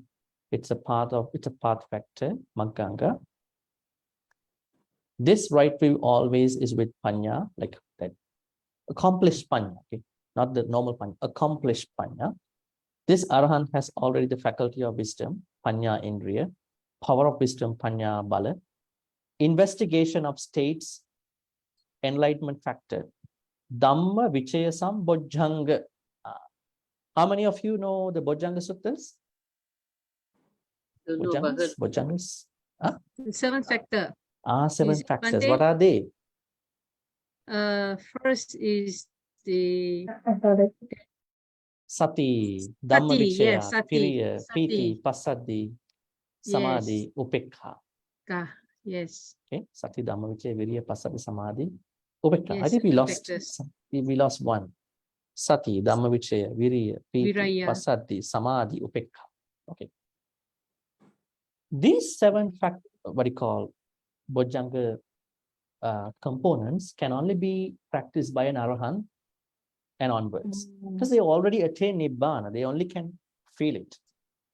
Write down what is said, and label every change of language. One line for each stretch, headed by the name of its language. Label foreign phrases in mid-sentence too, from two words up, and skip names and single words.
English: It's a path factor, Magganga. This right view always is with panya, like that accomplished panya, okay? Not the normal panya, accomplished panya. This arahant has already the faculty of wisdom,
Pali: panya indriya,
English: power of wisdom,
Pali: panya bala,
English: investigation of states, enlightenment factor,
Pali: Dhamma Vichaya Bojjhanga.
English: How many of you know the Bojjhanga Suttas? Don't know about her. Bojjhangas? The 7 factor. 7 Is it factors. Bhante? What are they? First is the
Pali: Sati, Dhamma Sati, Vichaya, yes, Sati, Piriya, Piti, Sati. Passaddhi,
English: Yes.
Pali: Samadhi, Upekha.
English: Yes.
Pali: Okay, Sati, Dhamma Vichaya, Viriya, Passaddhi, Samadhi, Upekha.
English: I Yes, think we 7 lost factors. one.
Pali: Sati, Dhamma Vichaya, Viriya, Piti, Viraya. Passaddhi, Samadhi, Upekha.
English: Okay. These 7 what you call Bojjhanga components can only be practiced by an arahant and onwards, because they already attain nibbana. They only can feel it.